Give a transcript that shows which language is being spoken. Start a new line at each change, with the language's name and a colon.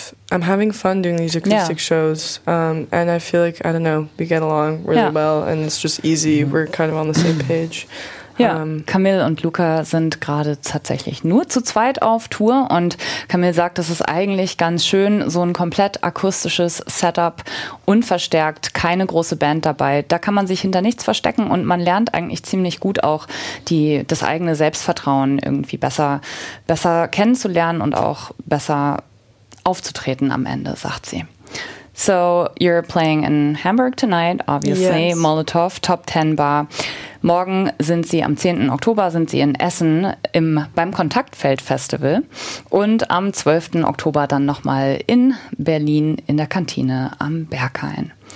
English: I'm having fun doing these acoustic shows. And I feel like, I don't know, we get along really well and it's just easy. We're kind of on the same page.
German: Ja, Camille und Luca sind gerade tatsächlich nur zu zweit auf Tour und Camille sagt, es ist eigentlich ganz schön, so ein komplett akustisches Setup, unverstärkt, keine große Band dabei. Da kann man sich hinter nichts verstecken und man lernt eigentlich ziemlich gut auch das eigene Selbstvertrauen irgendwie besser kennenzulernen und auch besser aufzutreten am Ende, sagt sie.
English: So, you're playing in Hamburg tonight, obviously, yes.
German: Molotow, Top 10 Bar. Morgen sind sie, am 10. Oktober sind sie in Essen beim Kontaktfeld-Festival und am 12. Oktober dann nochmal in Berlin in der Kantine am Berghain.